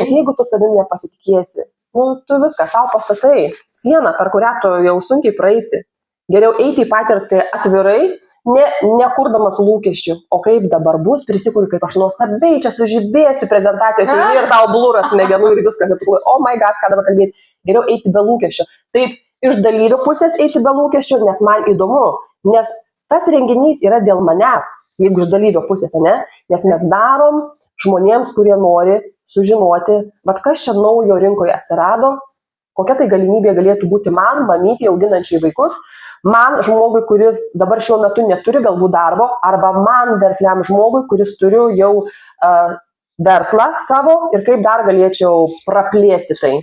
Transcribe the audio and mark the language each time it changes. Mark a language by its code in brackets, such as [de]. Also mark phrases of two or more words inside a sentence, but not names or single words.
[lt] Bet jeigu tu savim nepasitikėsi, tu viską savo pastatai, sieną, per kurią tu jau sunkiai praeisi. Geriau eiti į patirtį atvirai, nekurdamas lūkesčių. O kaip dabar bus, prisikuriu, kaip aš nuostabiai čia sužibėsiu prezentaciją, ir tau blūras smegenų ir viskas. [en] Oh my god, [lt] ką dabar kalbėti. Geriau eiti be lūkesčių. Taip, iš dalyvių pusės eiti be lūkesčių, nes man įdomu. Nes tas renginys yra dėl manęs. Jeigu iš dalyvio pusės, ne? Nes mes darom žmonėms, kurie nori sužinoti, kas čia naujo rinkoje atsirado, kokia tai galimybė galėtų būti man, mamytį auginančiai vaikus, man žmogui, kuris dabar šiuo metu neturi galbūt darbo, arba man versliam žmogui, kuris turiu jau verslą savo ir kaip dar galėčiau praplėsti tai.